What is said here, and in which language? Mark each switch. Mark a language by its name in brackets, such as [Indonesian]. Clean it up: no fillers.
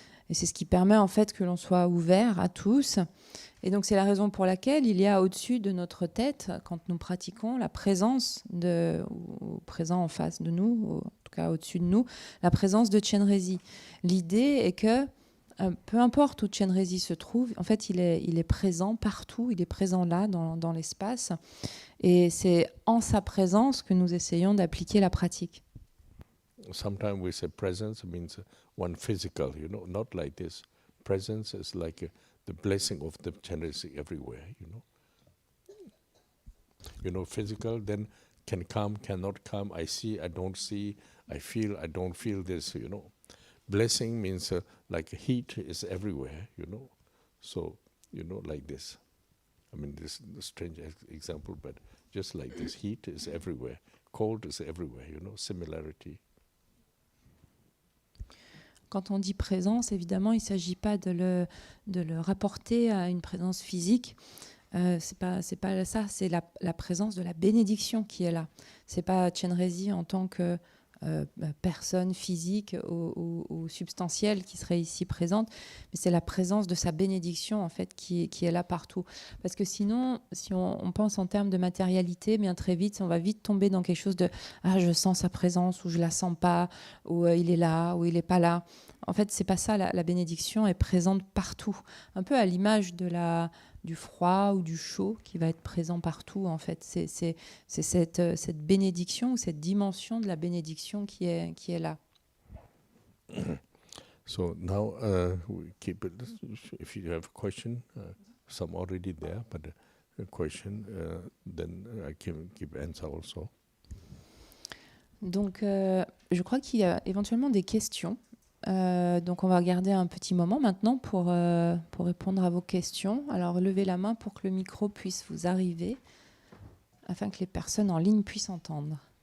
[French] Et c'est ce qui permet en fait que l'on soit ouvert à tous. Et donc c'est la raison pour laquelle il y a au-dessus de notre tête, quand nous pratiquons, la présence ou présent en face de nous, ou en tout cas au-dessus de nous, la présence de Chenrezik. L'idée est que peu importe où Chenrezik se trouve, en fait il est présent partout, il est présent là dans l'espace. Et c'est en sa présence que nous essayons d'appliquer la pratique. [English] Sometimes we say presence means one physical, you know, not like this. Presence is like the blessing of the Chenrezik everywhere, you know. You know, physical then can come, cannot come. I see, I don't see. I feel, I don't feel this, you know. Blessing means like heat is everywhere, you know. So, you know, like this. I mean, this is a strange example, but just like this, heat is everywhere. Cold is everywhere, you know, similarity. [French] Quand on dit présence, évidemment, il ne s'agit pas de le rapporter à une présence physique. C'est pas ça, c'est la présence de la bénédiction qui est là. Ce n'est pas Chenrezik en tant que personne physique ou substantielle qui serait ici présente, mais c'est la présence de sa bénédiction en fait qui est là partout. Parce que sinon, si on pense en termes de matérialité, bien très vite, on va vite tomber dans quelque chose de « ah, je sens sa présence » ou « je la sens pas » ou il est là ou il est pas là. En fait, c'est pas ça. La bénédiction est présente partout, un peu à l'image du froid ou du chaud qui va être présent partout. En fait, c'est cette bénédiction ou cette dimension de la bénédiction qui est là. [English] So now we keep it. If you have a question, some already there, but a question, then I can keep answer also. [French] Donc, je crois qu'il y a éventuellement des questions. Donc on va garder un petit moment maintenant pour répondre à vos questions. Alors levez la main pour que le micro puisse vous arriver afin que les personnes en ligne puissent entendre.